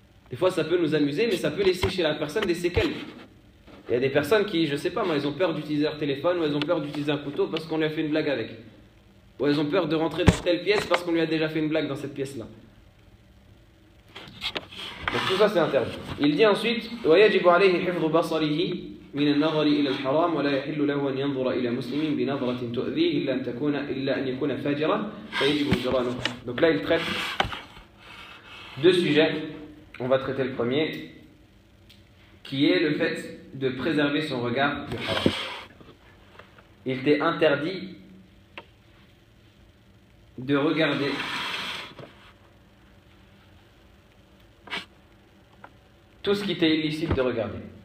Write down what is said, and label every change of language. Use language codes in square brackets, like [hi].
[fr] Des fois, ça peut nous amuser, mais ça peut laisser chez la personne des séquelles. Il y a des personnes qui, je ne sais pas moi, elles ont peur d'utiliser leur téléphone, ou elles ont peur d'utiliser un couteau parce qu'on lui a fait une blague avec. Ou elles ont peur de rentrer dans telle pièce parce qu'on lui a déjà fait une blague dans cette pièce-là. Donc tout ça, c'est interdit. Il dit ensuite [ar] « وَيَجِبُ عَلَيْهِ حِفْظُ بَصَرِهِ مِنَ النَّظَرِ إِلَى الْحَرَامِ وَلَا يَحِلُّ لَهُ أَنْ يَنْظُرَ إِلَى مُسْلِمٍ بِنَظْرَةٍ تُؤْذِيهِ إِلَّا أَنْ يَكُونَ فَاجِرًا فَيَجِبُ إِجْرَانُهُ » [fr] Donc là, il traite deux sujets. On va traiter le premier, qui est le fait de préserver son regard du haram. il t'est interdit de regarder tout ce qui t'est illicite de regarder.